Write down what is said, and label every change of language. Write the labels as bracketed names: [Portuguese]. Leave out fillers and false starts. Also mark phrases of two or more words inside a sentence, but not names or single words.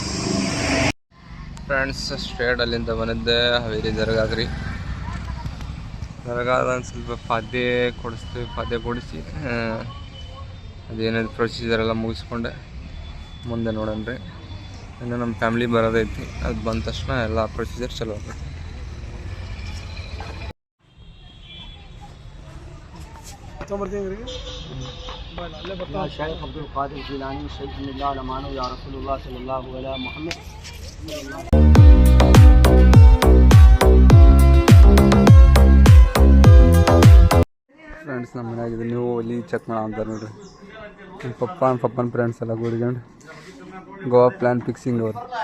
[English] friends straight [Kannada] ಅಲ್ಲಿಂದ ಬಂದಿದ್ದೆ ಹಾವೇರಿ ದರ್ಗಾಗ್ರಿ. ದರ್ಗಾದ ಒಂದು ಸ್ವಲ್ಪ ಪಾದ್ಯ ಕೊಡಿಸ್ತೀವಿ. ಪಾದ್ಯ ಕೊಡಿಸಿ ಅದೇನಿದೆ ಪ್ರೊಸೀಜರ್ ಎಲ್ಲ ಮುಗಿಸ್ಕೊಂಡೆ ಮುಂದೆ ನೋಡೋಣ್ರಿ. ಇನ್ನು ನಮ್ಮ ಫ್ಯಾಮ್ಲಿ ಬರೋದೈತಿ, ಅದು ಬಂದ ತಕ್ಷಣ ಎಲ್ಲ ಪ್ರೊಸೀಜರ್ ಚಲೋ ಆಗೈತಿ. [Arabic] شيخ عبد القادر جيلاني شيخ ملا لمانو يا رسول الله صلى الله عليه محمد. [Kannada] ಫ್ರೆಂಡ್ಸ್ ನಮ್ಮ ಮನೆಯಾಗಿದೆ, ನೀವು ಅಲ್ಲಿ ಚೆಕ್ ಮಾಡೋ ಅಂತ ನೋಡ್ರಿ. ನಮ್ಮ ಪಪ್ಪನ ಫ್ರೆಂಡ್ಸ್ ಎಲ್ಲ ಕೂಡಿಕೊಂಡು ಗೋವಾ [English] plan fixing [Kannada] ಅವ್ರು.